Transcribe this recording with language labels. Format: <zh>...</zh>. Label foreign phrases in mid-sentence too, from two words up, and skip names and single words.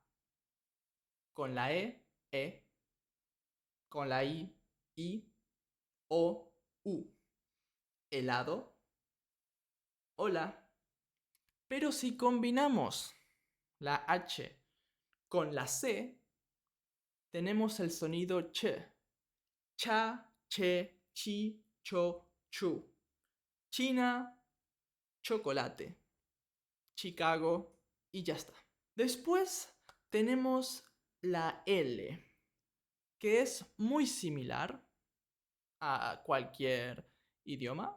<es>Con la E. Con la I, O, U. Helado, hola. Pero si combinamos la H con la C, tenemos el sonido ch. Cha, che, chi, cho, chu. China, chocolate. Chicago y ya está. Después tenemos la L, que es muy similar a cualquier idioma.</es>